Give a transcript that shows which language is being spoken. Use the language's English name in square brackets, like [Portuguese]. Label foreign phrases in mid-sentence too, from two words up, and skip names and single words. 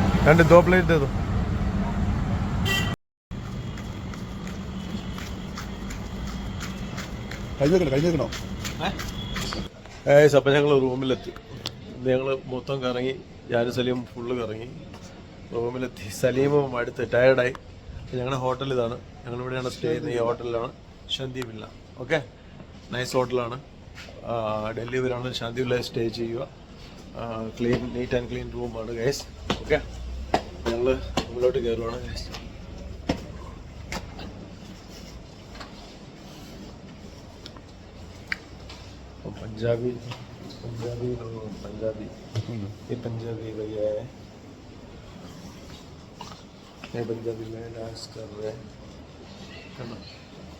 [Hindi] आंटी 2 प्लेट दे दो। [Malayalam] കഴിഞ്ഞേക്കണോ? അപ്പം ഞങ്ങൾ റൂമിലെത്തി. ഞങ്ങൾ മൊത്തം കറങ്ങി, ഞാനും സലീം ഫുള്ള് കറങ്ങി. റൂമിലെത്തി. സലീമും അടുത്ത് ടയർഡായി. ഞങ്ങളുടെ ഹോട്ടൽ ഇതാണ്. ഞങ്ങളിവിടെയാണ് സ്റ്റേ ചെയ്യുന്നത്. ഈ ഹോട്ടലിലാണ്, ശാന്തി വില്ല. ഓക്കെ, നൈസ് ഹോട്ടലാണ്. ഡൽഹി വരാണ് ശാന്തി വില്ല സ്റ്റേ ചെയ്യുക. [English] clean, neat and clean [Malayalam] റൂമാണ് ഗൈസ്. ഓക്കെ, ഞങ്ങൾ റൂമിലോട്ട് കയറുവാണ് ഗൈസ്. [Hindi] पंजाबी पंजाबी पंजाबी ये पंजाबी भैया है, ये पंजाबी में डांस कर रहे हैं।